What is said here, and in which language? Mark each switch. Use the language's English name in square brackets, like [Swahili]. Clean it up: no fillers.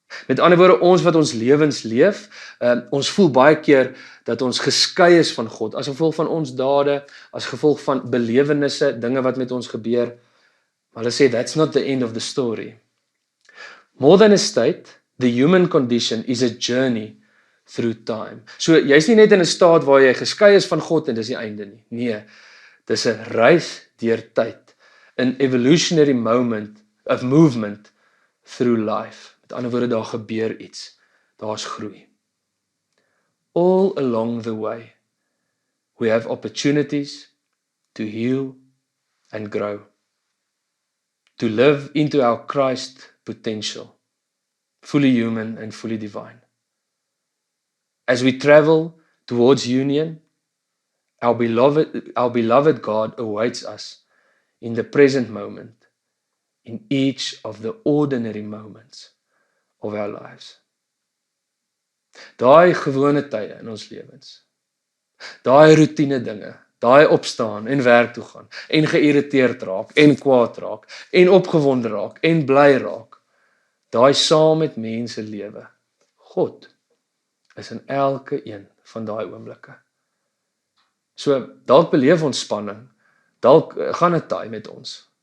[Afrikaans] Met ander woorde, ons wat ons lewens leef, ons voel baie keer dat ons geskei is van God, as gevolg van ons dade, as gevolg van belewennisse, dinge wat met ons gebeur. Maar hulle sê, [English] that's not the end of the story. More than a state, the human condition is a journey through time. [Afrikaans] So, jy's nie net in 'n staat waar jy geskei is van God en dis die einde nie. Nee, dis 'n reis deur tyd [English] an evolutionary moment of movement through life. [Afrikaans] Met ander woorde, daar gebeur iets. Daar's groei. [English] All along the way, we have opportunities to heal and grow, to live into our Christ potential, fully human and fully divine. As we travel towards union, our beloved God awaits us in the present moment, in each of the ordinary moments of our lives. [Afrikaans] Daai gewone tye in ons lewens, daai routine dinge, daai opstaan en werk toe gaan, en geïrriteerd raak, en kwaad raak, en opgewonde raak, en bly raak, daai saam met mense lewe. God is in elke een van daai oomblikke. So, dalk beleef ons spanning, dalk gaan 'n taai met ons.